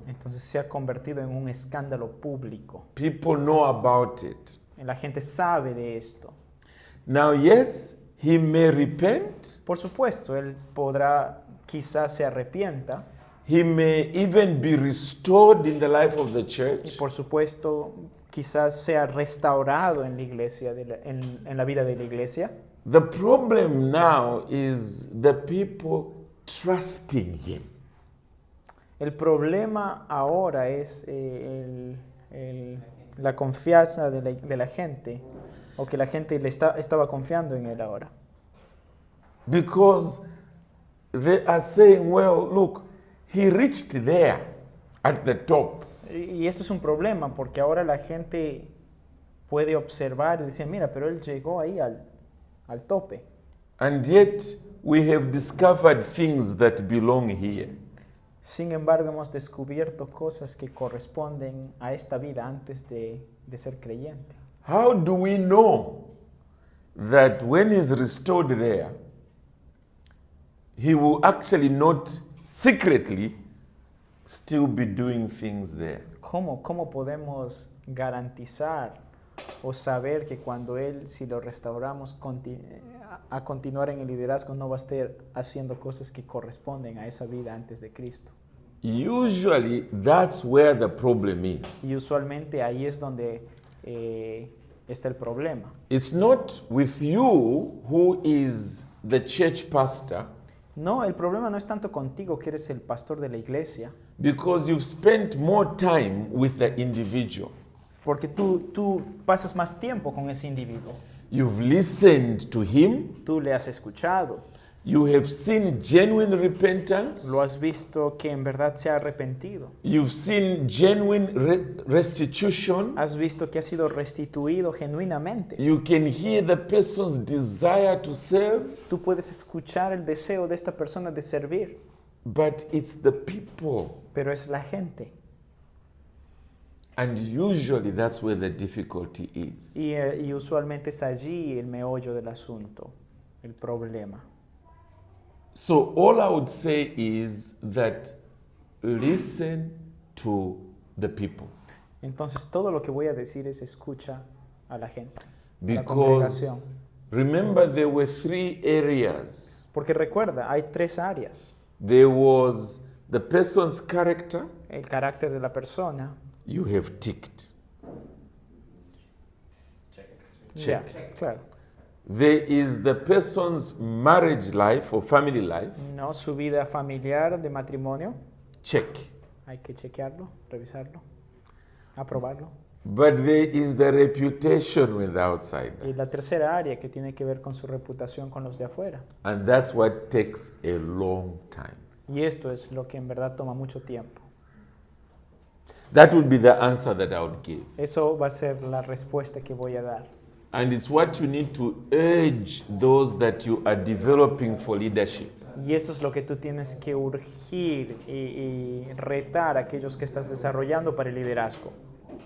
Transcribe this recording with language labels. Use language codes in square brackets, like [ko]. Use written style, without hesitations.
[es] Entonces se ha convertido en un escándalo público. [en] People know about it. [es] La gente sabe de esto. [en] Now, yes, he may repent. [es] Por supuesto, él podrá, quizás se arrepienta, [en] He may even be restored in the life of the [es] y [en] church. [es] por supuesto, quizás sea restaurado en la iglesia, en la vida de la iglesia. [en] The problem now is the people trusting him. [es] El problema ahora es la confianza de la gente, o que la gente estaba confiando en él ahora. [en] Because they are saying, well, look, he reached there at the top. [es] Y esto es un problema, porque ahora la gente puede observar y decir, mira, pero él llegó ahí al tope. [en] And yet we have discovered things that belong here. [es] Sin embargo, hemos descubierto cosas que corresponden a esta vida antes de ser creyente. [en] How do we know that when he's restored there, he will actually not secretly still be doing things there? [es] ¿Cómo podemos garantizar o saber que cuando Él, si lo restauramos, a continuar en el liderazgo, no va a estar haciendo cosas que corresponden a esa vida antes de Cristo? [en] Usually, that's where the problem is. [es] Y usualmente ahí es donde está el problema. [en] It's not with you who is the church pastor, [es] No, el problema no es tanto contigo que eres el pastor de la iglesia, [en] because you've spent more time with the individual. [es] porque tú pasas más tiempo con ese individuo. [en] You've listened to him. [es] Tú le has escuchado, [en] You have seen genuine repentance. [es] lo has visto que en verdad se ha arrepentido, [en] You've seen genuine restitution. [es] has visto que ha sido restituido genuinamente. [en] You can hear the person's desire to serve, [es] Tú puedes escuchar el deseo de esta persona de servir, [en] but it's the people. [es] pero es la gente. [en] And usually that's where the difficulty is. [es] Y usualmente es allí el meollo del asunto, el problema. [en] So all I would say is that listen to the people. [es] Entonces todo lo que voy a decir es escucha a la gente, a la [en] Because [es] congregación. [en] remember, there were 3 areas. [es] Porque recuerda, hay 3 áreas. [en] There was the person's character. [es] El carácter de la persona. [en] You have ticked. [es] Ya, claro. [en] There is the person's marriage life or family life. [es] No, su vida familiar de matrimonio. [en] Check. [es] Hay que chequearlo, revisarlo, aprobarlo. [en] But there is the reputation with the outsider. [es] Y la tercera área que tiene que ver con su reputación con los de afuera. [en] And that's what takes a long time. [es] Y esto es lo que en verdad toma mucho tiempo. [en] That would be the answer that I would give. [es] Eso va a ser la respuesta que voy a dar. [en] And it's what you need to urge those that you are developing for leadership. [es] Y esto es lo que tú tienes que urgir y retar a aquellos que estás desarrollando para el liderazgo.